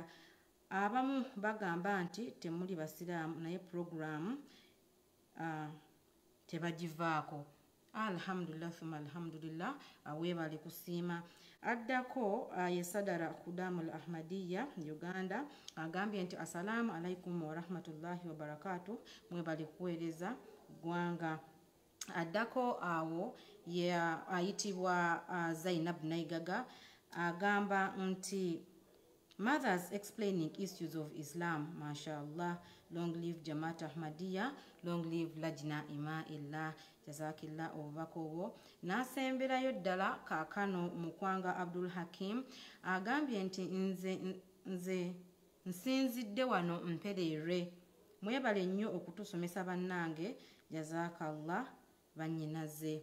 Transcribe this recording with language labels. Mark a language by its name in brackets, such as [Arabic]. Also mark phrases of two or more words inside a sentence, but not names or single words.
[Ganda] Abamu bagamba nti temuli basiraamu naye programu tebagivaako. [Arabic] الحمد لله ثم الحمد لله [Ganda] weebale kusiima. Addako ye Sadara Khudamul Ahmadiyya Uganda agambye nti [Arabic] السلام عليكم ورحمة الله وبركاته [Ganda] mwebale kuweereza ggwanga. Addako awo ye ayitibwa Zainab Naigaga agamba nti [English] mothers explaining issues of Islam, mashallah, long live Jamaat Ahmadiyya, long live Lajna Ima'illah, [Ganda] jazakillah obubakobo. Nasemberayo ddala kaakano Mukwanga Abdul Hakim agambye nti nze nsinzidde wano mpereere mwebale nnyo okutusomesa bannange jazakallah bannyinaze.